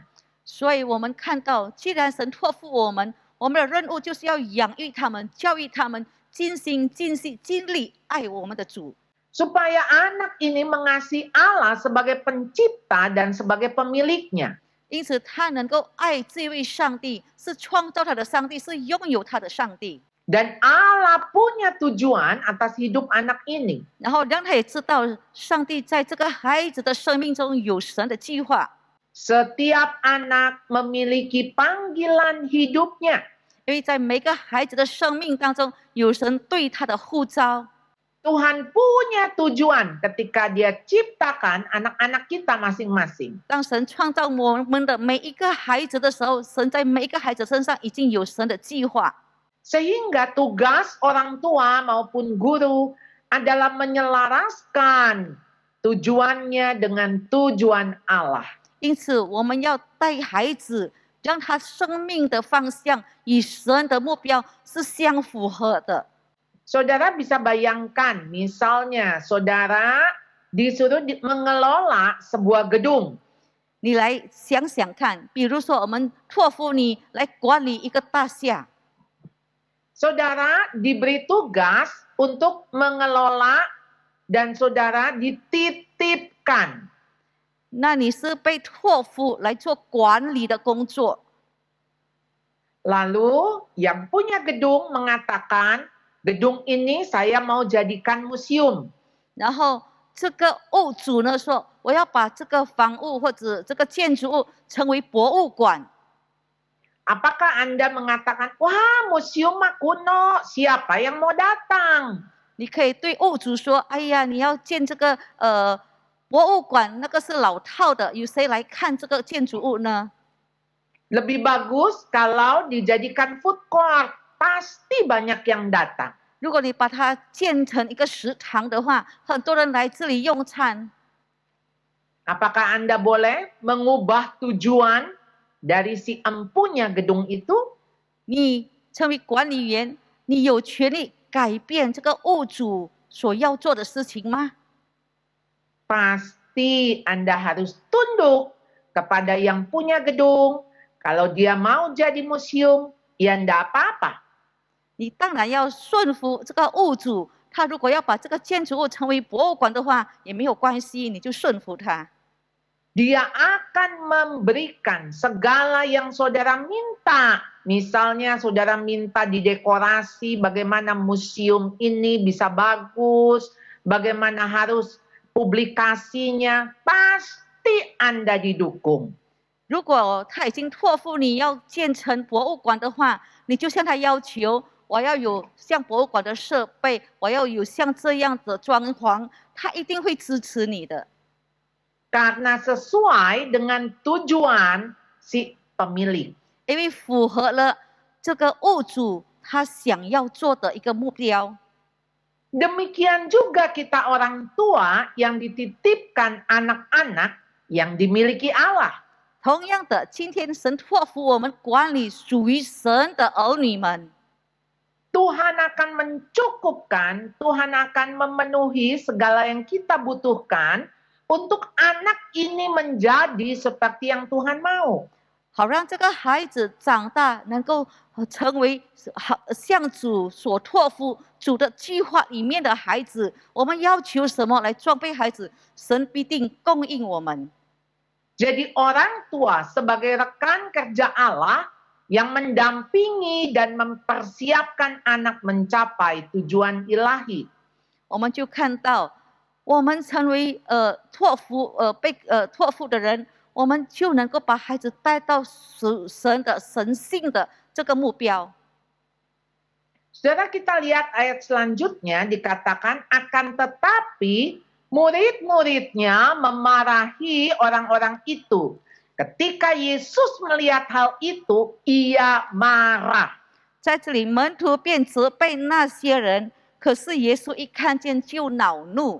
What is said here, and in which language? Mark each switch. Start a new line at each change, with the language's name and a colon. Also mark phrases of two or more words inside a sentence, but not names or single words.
Chinese: 所以我们看到，既然神托付我们，我们的任务就是要养育他们、教育他们，尽心尽性尽力爱我们的主。
Indonesian: Supaya anak ini mengasihi Allah sebagai pencipta dan sebagai pemiliknya.
Chinese: 因此，他能够爱这位上帝，是创造他的上帝，是拥有他的上帝。
Indonesian: Dan Allah punya tujuan atas hidup anak ini.
Chinese: 然后让他也知道，上帝在这个孩子的生命中有神的计划。
Indonesian: Setiap anak memiliki panggilan hidupnya.
Chinese: 因为在每个孩子的生命当中，有神对他的呼召。
Indonesian: Tuhan punya tujuan ketika dia ciptakan anak-anak kita masing-masing.
Chinese: 当神创造我们的每一个孩子的时候，神在每一个孩子身上已经有神的计划。
Indonesian: Sehingga tugas orang tua maupun guru adalah menyelaraskan tujuannya dengan tujuan Allah.
Chinese: 因此，我们要带孩子，让他生命的方向与神的目标是相符合的。
Indonesian: Saudara bisa bayangkan, misalnya saudara disuruh mengelola sebuah gedung.
Chinese: 你来想想看，比如说我们托付你来管理一个大厦，
Indonesian: Saudara diberi tugas untuk mengelola dan saudara dititipkan.
Chinese: 那你是被托付来做管理的工作。
Indonesian: Lalu yang punya gedung mengatakan, gedung ini saya mau jadikan museum.
Chinese: 然后这个物主呢说，我要把这个房屋或者这个建筑物成为博物馆。
Indonesian: Apakah Anda mengatakan, wah museum mah kuno, siapa yang mau datang?
Chinese: 你可以对物主说：“哎呀，你要建这个博物馆，那个是老套的，有谁来看这个建筑物呢？”
Indonesian: Lebih bagus kalau dijadikan
English: food court,
Indonesian: pasti banyak yang datang.
Chinese: 如果你把它建成一个食堂的话，很多人来这里用餐。
Indonesian: Apakah Anda boleh mengubah tujuan dari si empunya gedung itu?
Chinese: 你成为管理员，你有权利改变这个物主所要做的事情吗？
Indonesian: Pasti Anda harus tunduk kepada yang punya gedung. Kalau dia mau jadi museum, ya enggak apa-apa.
Chinese: 你当然要顺服这个物主，他如果要把这个建筑物成为博物馆的话，也没有关系，你就顺服他。
Indonesian: Dia akan memberikan segala yang saudara minta. Misalnya saudara minta didekorasi bagaimana museum ini bisa bagus, bagaimana harus publikasinya, pasti Anda didukung.
Chinese: 如果他已经托付你要建成博物馆的话，你就向他要求，我要有像博物馆的设备，我要有像这样的装潢，他一定会支持你的。
Indonesian: Karena sesuai dengan tujuan si pemilik.
Chinese: 因为符合了这个物主他想要做的一个目标。
Indonesian: Demikian juga kita orang tua yang dititipkan anak-anak yang dimiliki Allah.
Chinese: 同样的，今天神托付我们管理属于神的儿女们。
Indonesian: Tuhan akan mencukupkan, Tuhan akan memenuhi segala yang kita butuhkan untuk anak ini menjadi seperti yang Tuhan mau.
Chinese: 好让这个孩子长大，能够成为像主所托付主的计划里面的孩子。我们要求什么来装备孩子，神必定供应我们。
Indonesian: Jadi orang tua sebagai rekan kerja Allah yang mendampingi dan mempersiapkan anak mencapai tujuan ilahi.
Chinese: 我们就看到，我们成为被托付的人，我们就能够把孩子带到神的神性的这个目标。
Indonesian: Saudara, kita lihat ayat selanjutnya dikatakan akan tetapi murid-muridnya memarahi orang-orang itu. Ketika Yesus melihat hal itu, ia marah.
Chinese: 在这里，门徒便责备那些人，可是耶稣一看见就恼怒。